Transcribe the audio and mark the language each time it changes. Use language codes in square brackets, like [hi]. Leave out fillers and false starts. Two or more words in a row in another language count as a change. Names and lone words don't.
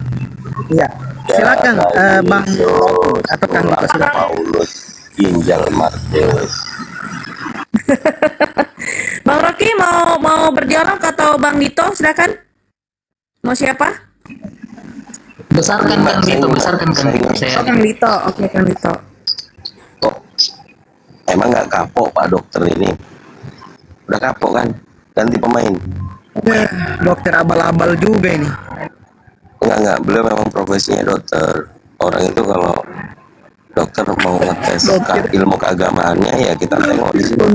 [id] Iya. Silakan Bang atau Kang Dito silakan. Paulus ginjal Markus. Bang Rocky mau berdialog atau Bang Dito, silakan. Mau siapa? Besarkan Kang Dito, besarkan Kang Dito. Oh, Kang Dito. Oke, Kang Dito. Emang nggak kapok Pak Dokter ini? Udah kapok kan? Ganti pemain. Dokter abal-abal juga ini. Enggak, beliau memang profesinya dokter. Orang itu kalau dokter mau ngetes ilmu keagamaannya ya kita tengok di sini.